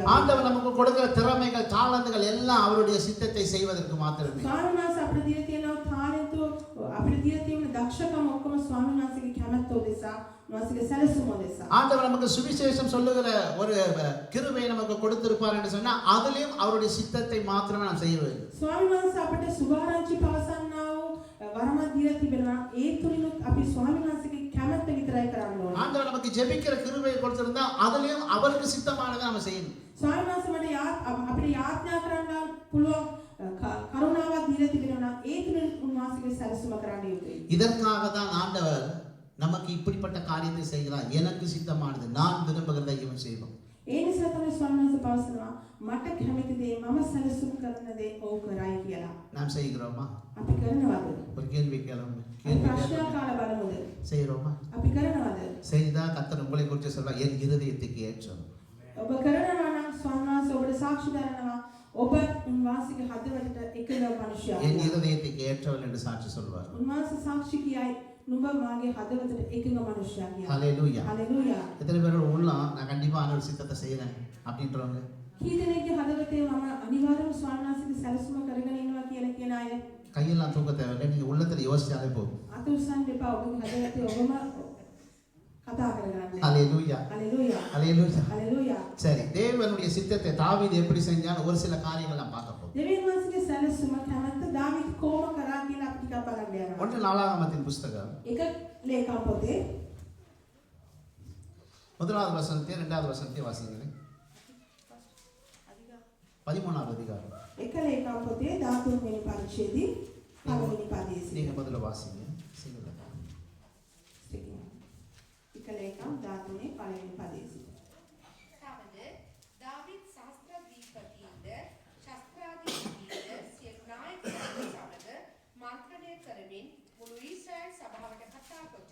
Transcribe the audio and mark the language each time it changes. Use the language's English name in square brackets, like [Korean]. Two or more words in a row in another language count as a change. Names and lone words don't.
[Tamil] ஆண்டவர் நமக்கு கொடுக்கிற திறமைகள் தாளந்துகள் எல்லாம் அவருடைய சித்தத்தை செய்வதற்கு மாத்திரமே. [Sinhala] ස්වාමීන් වහන්සේ අපිට දීලා තියෙන තාලන්තෝ අපිට දීලා තියෙන දක්ෂකම ඔක්කොම ස්වාමීන් වහන්සේගේ කැමැත්ත උදෙසා උන්වහන්සේගේ සැලසුම උදෙසා. [Tamil] ஆண்டவர் நமக்கு சுவிசேஷம் சொல்லுகிற ஒரு கிருபை நமக்கு கொடுத்திருப்பார் என்று சொன்னா அதிலும் அவருடைய சித்தத்தை மாத்திரமே நாம் செய்ய வேண்டும். [Sinhala] ස්වාමීන් වහන්සේ අපිට සුභාරංචි පවසන්නා වූ වරමක් දීලා තිබෙනවා. ඒ තුලිනුත් අපි ස්වාමීන් වහන්සේගේ කැමැත්ත විතරයි කරන්න ඕනේ. [Tamil] ஆண்டவர் நமக்கு ஜெபிக்கிற கிருபையை கொடுத்திருந்தா அதிலும் அவருக்கு சித்தமானதை நாம செய்யணும். [Sinhala] ස්වාමීන් වහන්සේ මට අපිට යාඥා කරන්න පුළුවන් කරුණාවක් දීලා තිබෙනවා නම් ඒ තුලින් උන්වහන්සේගේ සැලසුම කරන්න යුතුයි. [Tamil] இதற்காக தான் ஆண்டவர் நமக்கு இப்படிப்பட்ட காரியத்தை செய்கிறார். எனக்கு சித்தமானது நான் விரும்புகிறதை இவன் செய்வோம். [Sinhala] ඒ නිසා තමයි ස්වාමීන් වහන්සේ පවසනවා මට කැමති දේ මම සැලසුම් කරන දේ ඔව් කරයි කියලා. [Tamil] நாம் செய்கிறோமா? [Sinhala] අපි කරනවද? [Tamil] ஒரு கேள்வி கேளுங்க. [Sinhala] අපි ප්‍රශ්නාකාර බලමුද? [Tamil] செய்கிறோமா? [Sinhala] අපි කරනවද? [Tamil] செய்தா கர்த்தர் உங்களை குறித்து சொல்வார், என் இருதயத்துக்கு ஏற்றம். [Sinhala] ඔබ කරනවා නම් ස්වාමීන් වහන්සේ ඔබට සාක්ෂි දරනවා ඔබ උන්වහන්සේගේ හදවතට එකල මනුෂ්‍යයෙක්. [Tamil] என் இருதயத்துக்கு ஏற்றவன் என்று சாட்சி சொல்வார். [Sinhala] උන්වහන්සේ සාක්ෂි කියයි නුඹ මාගේ හදවතට එකඟ මනුෂ්‍යයෙක් කියලා. [Tamil] ஹalleluya. [Sinhala] හalleluya. [Tamil] எத்தனை பேர் உள்ளம் நான் கண்டிப்பா ஆண்டவர் சித்தத்தை செய்றேன் அப்படின்றவங்க? [Sinhala] කී දෙනෙක්ගේ හදවතේ මම අනිවාර්යයෙන්ම ස්වාමීන් වහන්සේගේ සැලසුම කරගෙන ඉන්නවා කියලා කියන අය [Tamil] கையெல்லாம் தூக்க தேவையில்லை, நீங்க உள்ளத்துல யோசிச்சாலே போதும். [Sinhala] අත උස්සන්න එපා. ඔබගේ හදවතේ ඔබම කතා කරගන්න. [Tamil] ஹalleluya. [Sinhala] හalleluya. [Tamil] ஹalleluya. [Sinhala] හalleluya. [Tamil] சரி, தேவனுடைய சித்தத்தை தாவீது எப்படி செஞ்சான்னு ஒரு சில காரியங்கள் நாம் பார்க்க போறோம். [Sinhala] දෙවියන් වහන්සේගේ සැලසුම කැමැත්ත දාවිත් කොහොම කරා කියලා අපි ටිකක් බලන්න යනවා. [Tamil] ஒன்று நாளாகமத்தின் புஸ்தகம் [Sinhala] එක ලේඛන පොතේ [Tamil] முதலாவது வசனத்தை இரண்டாவது வசனத்தை வாசிங்களேன். 13வது அதிகாரம். [Sinhala] එක ලේඛන පොතේ 13 වෙනි පරිච්ඡේදයේ පළවෙනි පදයේ සිට. [Tamil] நீங்க முதல்ல வாசிங்க. சீக்கிரம். [Sinhala] එක ලේඛන 13 පළවෙනි පදයේ සිට. තවද දාවිත් ශාස්ත්‍රාධිපතිද ශාස්ත්‍රාධිපතිද සියලු නායකයන් සමග මන්ත්‍රණය කරමින් මුළු ඊශ්‍රායල් සභාවට කතා කොට